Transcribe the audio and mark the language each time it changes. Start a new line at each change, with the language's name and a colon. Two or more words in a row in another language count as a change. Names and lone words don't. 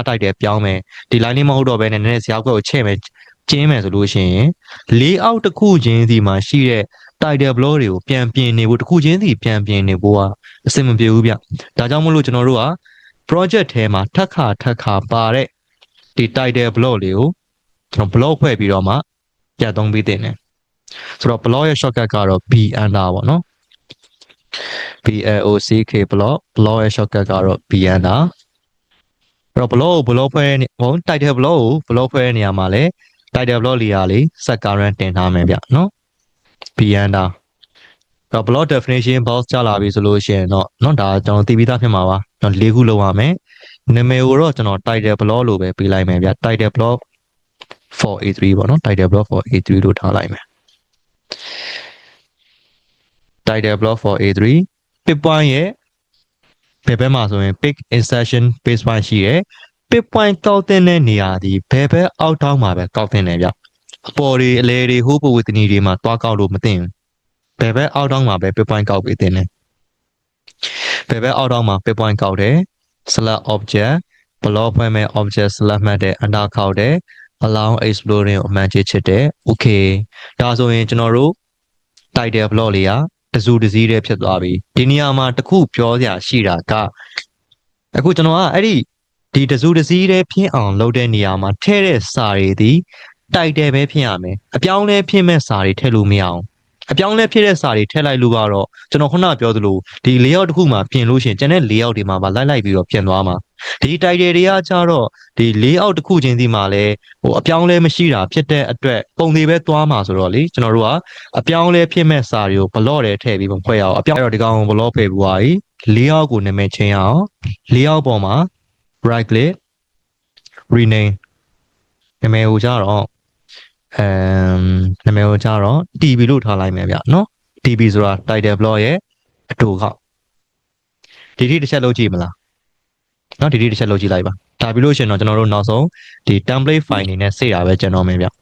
Burmese: title ပြောင်းမယ်ဒီ line လေးမဟုတ်တော့ဘဲနဲ့နည်းနည်းဇာတ်ကွက်ကိုချဲ့မယ်ကျင်းမယ်ဆိုလို့ရှိရင် layout တစ်ခုချင်းစီမှာရှိတဲ့
English: title block
Burmese: တွေကိုပြန်ပြင်နေဖို့တစ်ခုချင်းစီပြန်ပြင်နေဖို့ကအဆင်မပြေဘူးဗျဒါကြောင့်မို့လို့ကျွန်တော်တို့က project ထဲမှာထပ်ခါပါတဲ့ဒီ
English: title block
Burmese: လေးကိုကျွန်တော် block ဖွဲ့ပြီးတော့မှပြတ်သုံးပေးတင်တယ်ဆိုတော့ block ရဲ့ shortcut ကတော့
English: b under
Burmese: ပေါ့နော်
English: block block
Burmese: ရဲ့ shortcut ကတော့
English: b under
Burmese: အဲ့တော့ block ကို block ဖွဲ့ဟို
English: title block
Burmese: ကို block ဖွဲ့တဲ့နေရာမှာလဲ
English: title block
Burmese: လေးရာလေး
English: set current
Burmese: တင်ထားမယ်ဗျနော်
English: b under
Burmese: တော့
English: block definition box
Burmese: ကြလာပြီဆိုလို့ရှိရင်တော့เนาะဒါကျွန်တော်သိပြီးသားဖြစ်မှာပါကျွန်တော်၄ခုလောက်ရမယ်နာမည်ကိုတော့ကျွန်တော်
English: title block
Burmese: လို့ပဲပေးလိုက်မယ်ဗျ
English: title block for A3
Burmese: ပေါ့နော်
English: title block for A3
Burmese: လို့ထားလိုက်မယ်
English: title block for A3 pick point
Burmese: ရဲ့ဘယ်ဘက်မှာဆိုရင် pick
English: insertion base point
Burmese: ရှိရယ်
English: pick point
Burmese: ကောက်တဲ့နေရာဒီဘယ်ဘက်အောက်တောင်းမှာပဲကောက်တဲ့နေဗျအပေါ်တွေအလဲတွေဟိုးပဝတ္တနီတွေမှာတွားကောက်လို့မသိဘူးဘယ်ဘက်အောက်တောင်းမှာပဲ
English: pick point
Burmese: ကောက်ပေးတဲ့နေဘယ်ဘက်အောက်တောင်းမှာ
English: pick point
Burmese: ကောက်တယ်
English: select object block
Burmese: ဖွဲ့မဲ့
English: object select
Burmese: မှတ်တဲ့ under ခောက်တယ်
English: allow exploring
Burmese: ကိုအမှန်ချစ်တယ် okay ဒါဆိုရင်ကျွန်တော်တို့
English: title block
Burmese: လေးကတစုတစည်းတည်းဖြစ်သွားပြီဒီနေရာမှာတခုပြောစရာရှိတာကအခုကျွန်တော်ကအဲ့ဒီတစုတစည်းတည်းဖြစ်အောင်လုပ်တဲ့နေရာမှာထည့်တဲ့စာ တွေဒီ title ပဲဖြစ်ရမယ်အပြောင်းလဲဖြစ်မဲ့စာတွေထည့်လို့မရအောင်အပြောင်းလဲဖြစ်တဲ့စာတွေထည့်လိုက်လို့ကတော့ကျွန်တော်ခုန ပြောသလိုဒီ layout တစ်ခုမှာပြင်လို့ရှိရင်ကျန်တဲ့ layout တွေမှာပါလိုက်ပြီးတော့ပြင်သွားမှာဒီ title တွေကကြတော့ဒီ layout တစ်ခုချင်းစီမှာလည်းဟိုအပြောင်းလဲမရှိတာဖြစ်တဲ့အတွက်ပုံတွေပဲသွားမှာဆိုတော့လေကျွန်တော်တို့ကအပြောင်းလဲဖြစ်မဲ့စာတွေကို block တွေထည့်ပြီးဖွဲ့ရအောင်အပြောင်းတော့ဒီကောင် block ဖယ်ပြီးသွားပြီ layout ကိုနာမည်ချင်းအောင် layout ပေါ်မှာ
English: right click rename
Burmese: နာမည်ကိုကြတော့ နာမည်ကိုကြတော့ TB လို့ထားလိုက်မယ်ဗျနော် TB ဆိုတာ
English: title block
Burmese: ရဲ့အတူခောက်ဒီထိတစ်ချက်လုပ်ကြည့်မလားနော်ဒီထိတစ်ချက်လုပ်ကြည့်လိုက်ပါဒါပြီးလို့ရှိရင်တော့ကျွန်တော်တို့နောက်ဆုံးဒီ
English: template file
Burmese: နေနဲ့စေ့တာပဲကျန်တော့မယ်ဗျ